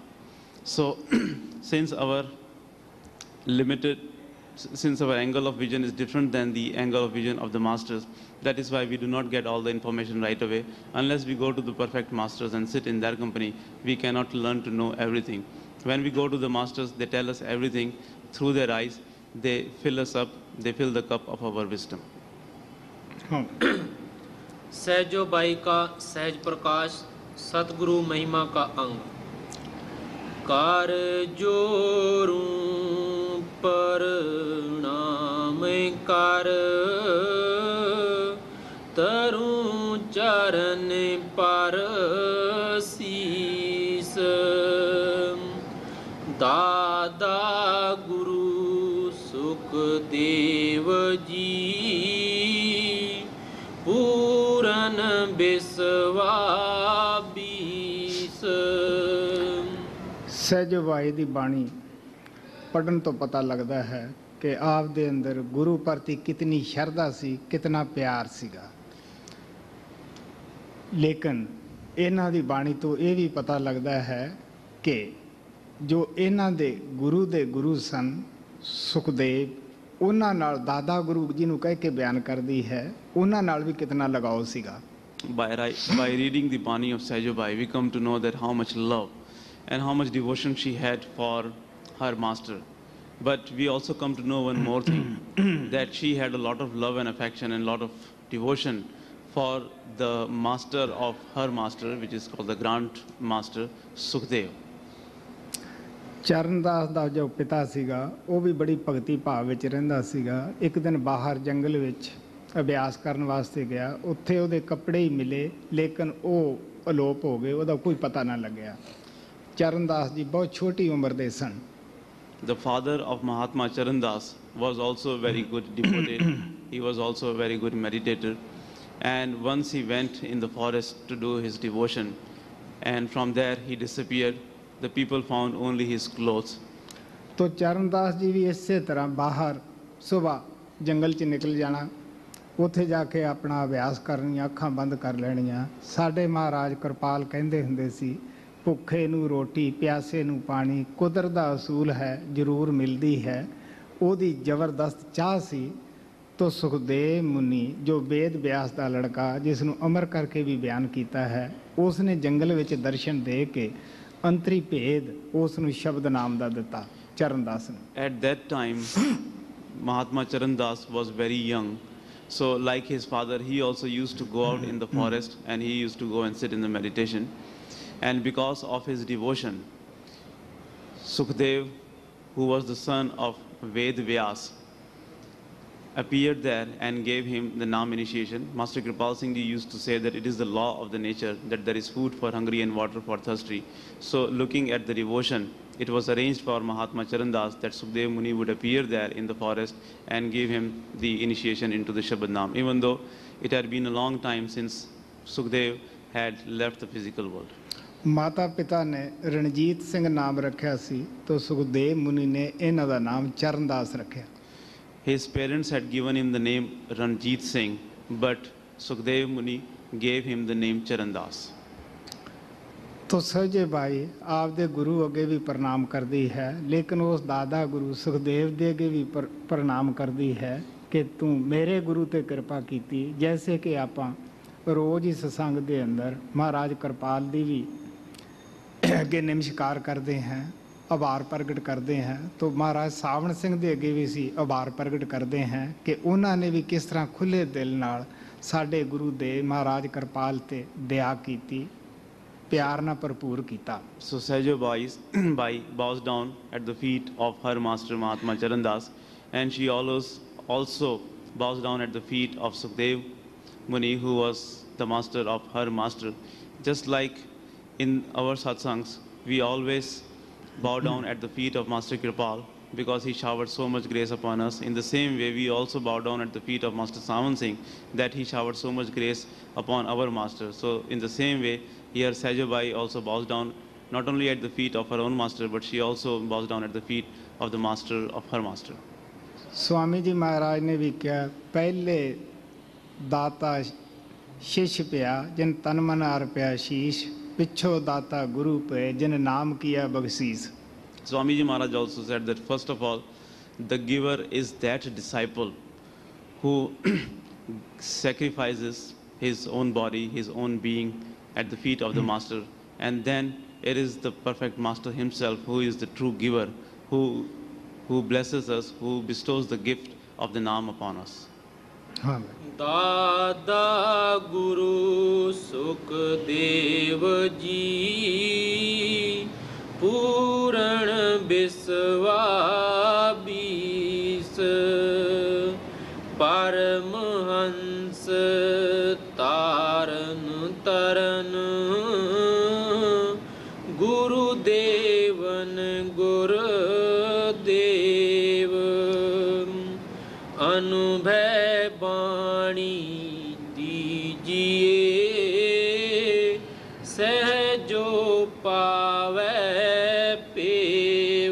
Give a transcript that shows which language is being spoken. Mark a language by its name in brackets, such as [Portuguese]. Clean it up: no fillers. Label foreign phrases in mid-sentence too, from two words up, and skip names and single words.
[English] So since our angle of vision is different than the angle of vision of the masters, that is why we do not get all the information right away. Unless we go to the perfect masters and sit in their company, we cannot learn to know everything. When we go to the masters, they tell us everything through their eyes. They fill us up, they fill the cup of our wisdom. [Hindi] सहजो बाई का सहज प्रकाश सतगुरु महिमा का अंग कार जोरूं पर नाम कर तरूं चरण पर शीस दादा गुरु सुखदेव जी पूरन बिस्वा बीस। [Punjabi] ਸਹਿਜਵਾਈ ਦੀ ਬਾਣੀ ਪੜਨ ਤੋਂ ਪਤਾ ਲੱਗਦਾ ਹੈ ਕਿ ਆਪ ਦੇ ਅੰਦਰ ਗੁਰੂ ਪ੍ਰਤੀ ਕਿਤਨੀ ਸ਼ਰਧਾ ਸੀ, ਕਿਤਨਾ ਪਿਆਰ ਸੀਗਾ। ਲੇਕਿਨ ਇਹਨਾਂ ਦੀ ਬਾਣੀ ਤੋਂ ਇਹ ਵੀ ਪਤਾ ਲੱਗਦਾ ਹੈ ਕਿ ਜੋ ਇਹਨਾਂ ਦੇ ਗੁਰੂ ਸਨ ਸੁਖਦੇਵ, ਉਹਨਾਂ ਨਾਲ ਦਾਦਾ ਗੁਰੂ ਜੀ ਨੂੰ ਕਹਿ ਕੇ ਬਿਆਨ ਕਰਦੀ ਹੈ, ਉਹਨਾਂ ਨਾਲ ਵੀ ਕਿਤਨਾ ਲਗਾਓ ਸੀਗਾ। [English] By reading the Bani of Sahajabai, we come to know that how much love and how much devotion she had for her master. But we also come to know one more thing, that she had a lot of love and affection and a lot of devotion for the master of her master, which is called the Grand Master, Sukhdev. [Punjabi] ਚਰਨਦਾਸ ਦਾ ਜੋ ਪਿਤਾ ਸੀਗਾ ਉਹ ਵੀ ਬੜੀ ਭਗਤੀ ਭਾਵ ਵਿੱਚ ਰਹਿੰਦਾ ਸੀਗਾ। ਇੱਕ ਦਿਨ ਬਾਹਰ ਜੰਗਲ ਵਿੱਚ ਅਭਿਆਸ ਕਰਨ ਵਾਸਤੇ ਗਿਆ, ਉੱਥੇ ਉਹਦੇ ਕੱਪੜੇ ਹੀ ਮਿਲੇ, ਲੇਕਿਨ ਉਹ ਅਲੋਪ ਹੋ ਗਏ, ਉਹਦਾ ਕੋਈ ਪਤਾ ਨਾ ਲੱਗਿਆ। ਚਰਨਦਾਸ ਜੀ ਬਹੁਤ ਛੋਟੀ ਉਮਰ ਦੇ ਸਨ। [English] The father of Mahatma Charandas was also very good devoted. He was also a very good meditator. And once he went in the forest to do his devotion, and from there he disappeared. The people found only his clothes. [Punjabi] तो ਚਰਨਦਾਸ ਜੀ ਵੀ ਇਸੇ ਤਰ੍ਹਾਂ ਬਾਹਰ ਸੁਬਾਹ ਜੰਗਲ 'ਚ ਨਿਕਲ ਜਾਣਾ, ਉੱਥੇ ਜਾ ਕੇ ਆਪਣਾ ਅਭਿਆਸ ਕਰਨੀਆਂ, ਅੱਖਾਂ ਬੰਦ ਕਰ ਲੈਣੀਆਂ। ਸਾਡੇ ਮਹਾਰਾਜ ਕਿਰਪਾਲ ਕਹਿੰਦੇ ਹੁੰਦੇ ਸੀ, ਭੁੱਖੇ ਨੂੰ ਰੋਟੀ, ਪਿਆਸੇ ਨੂੰ ਪਾਣੀ, ਕੁਦਰਤ ਦਾ ਅਸੂਲ ਹੈ, ਜ਼ਰੂਰ ਮਿਲਦੀ ਹੈ। ਉਹਦੀ ਜ਼ਬਰਦਸਤ ਚਾਹ ਸੀ। ਤੋ ਸੁਖਦੇਵ ਮੁਨਿ ਜੋ ਵੇਦ ਵਿਆਸ ਕਾ ਲੜਕਾ, ਜਿਸਨੋਂ ਅਮਰ ਕਰਕੇ ਭੀ ਬਯਾਨ ਕੀਆ ਹੈ, ਉਸਨੇ ਜੰਗਲ ਵਿਚ ਦਰਸ਼ਨ ਦੇ ਕੇ ਅੰਤਰੀ ਭੇਦ ਉਸਨੋਂ ਸ਼ਬਦ ਨਾਮ ਕਾ ਦਿਤਾ ਚਰਨਦਾਸ ਨੇ। [English] At that time, Mahatma Charandas was very young. So like his father, he also used to go out in the forest and he used to go and sit in the meditation. And because of his devotion, Sukhdev, who was the son of Ved Vyas, appeared there and gave him the Nam initiation. Master Kripal Singh Ji used to say that it is the law of the nature that there is food for hungry and water for thirsty. So looking at the devotion, it was arranged for Mahatma Charan Das that Sukhdev Muni would appear there in the forest and give him the initiation into the Shabad Nam, even though it had been a long time since Sukhdev had left the physical world. [Punjabi] ਮਾਤਾ ਪਿਤਾ ਨੇ ਰਣਜੀਤ ਸਿੰਘ ਨਾਮ ਰੱਖਿਆ ਸੀ ਤਾਂ ਸੁਖਦੇਵ ਮੁਨੀ ਨੇ ਇਹਨਾਂ ਦਾ ਨਾਮ ਚਰਨਦਾਸ ਰੱਖਿਆ। [English] His parents had given him the name Ranjit Singh, but Sukhdev Muni gave him the name Charandas. [Punjabi] ਤੋ ਸਹਜੇ ਭਾਈ ਆਪਦੇ ਗੁਰੂ ਅਗੇ ਭੀ ਪ੍ਰਣਾਮ ਕਰਤੀ ਹੈ, ਲੇਕਿਨ ਉਸ ਦਾਦਾ ਗੁਰੂ ਸੁਖਦੇਵ ਦੇ ਅਗੇ ਭੀ ਪ੍ਰਣਾਮ ਕਰਤੀ ਹੈ ਕਿ ਤੂ ਮੇਰੇ ਗੁਰੂ ਤੇ ਕ੍ਰਿਪਾ ਕੀਤੀ। ਜੈਸੇ ਕਿ ਆਪ ਰੋਜ਼ ਹੀ ਸਤਸੰਗ ਦੇ ਅੰਦਰ ਮਹਾਰਾਜ ਕ੍ਰਿਪਾਲ ਦੀ ਭੀ ਅਗੇ ਨਮਸਕਾਰ ਕਰਤੇ ਹੈਂ, ਆਭਾਰ ਪ੍ਰਗਟ ਕਰਤੇ ਹੈਂ, ਤੋ ਮਹਾਰਾਜ ਸਾਵਣ ਸਿੰਘ ਦੇ ਅਗੇ ਭੀ ਸੀ ਆਭਾਰ ਪ੍ਰਗਟ ਕਰਤੇ ਹੈਂ ਕਿ ਉਨ੍ਹੋਂਨੇ ਭੀ ਕਿਸ ਤਰਹ ਖੁਲੇ ਦਿਲ ਨਾਲ ਸਾਡੇ ਗੁਰੂ ਦੇ ਮਹਾਰਾਜ ਕ੍ਰਿਪਾਲ ਤੇ ਦਯਾ ਕੀਤੀ, ਪਿਆਰ ਨਾ ਭਰਪੂਰ ਕੀਤਾ। [English] So Sajo Bai bows down at the feet of her master Mahatma Charan Das, and she also bows down at the feet of Sukhdev Muni, who was the master of her master. Just like in our satsangs, we always bow down at the feet of Master Kripal because he showered so much grace upon us. In the same way, we also bow down at the feet of Master Sawan Singh that he showered so much grace upon our master. So in the same way, here Sajo Bai also bows down not only at the feet of her own master, but she also bows down at the feet of the master of her master. [Hindi] स्वामी जी महाराज ने भी क्या पहले दाता शिष्य पिया जिन तन मन अर्पया शीश, पिछो दाता गुरु पे जिन नाम किया बख्शीस। [English] Swamiji Maharaj also said that first of all, the giver is that disciple who sacrifices his own body, his own being at the feet of the master, and then it is the perfect master himself who is the true giver, who blesses us, who bestows the gift of the Naam upon us. हाँ [Hindi] दादा गुरु सुखदेव जी पूर्ण बिस्वा बीस, परमहंस तारन तरन गुरुदेवन गुरुदेव, अनुभव वाणी दीजिए सहजो पावे पेव।